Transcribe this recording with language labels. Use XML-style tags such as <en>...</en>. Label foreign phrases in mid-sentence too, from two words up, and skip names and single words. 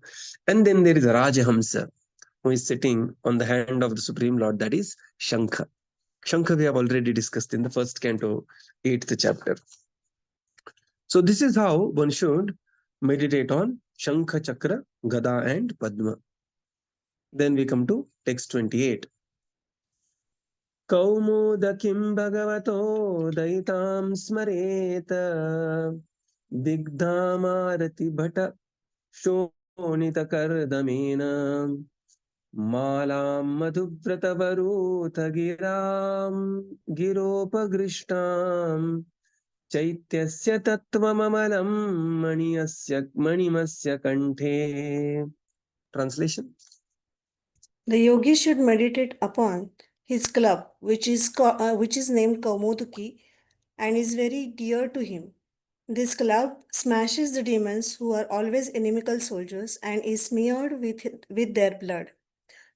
<en>And then there is a Rajahamsa, who is sitting on the hand of the Supreme Lord, that is Shankha. Shankha we have already discussed in the first canto, 8th chapter. So this is how one should meditate on Shankha, Chakra, Gada and Padma. Then we come to text 28.</en> <sa>Kaumodakим bhagavato daitam smareta digdhamarati bhata shonita kardamena malam madhuvratavarutha giram giropagrishnam chaityasya tattvamamalam manimasya kanthe.</sa> <en>Translation. The yogi should meditate upon his club, which is named Kaumoduki and is very dear to him. This club smashes the demons who are always inimical soldiers and is smeared with their blood.</en>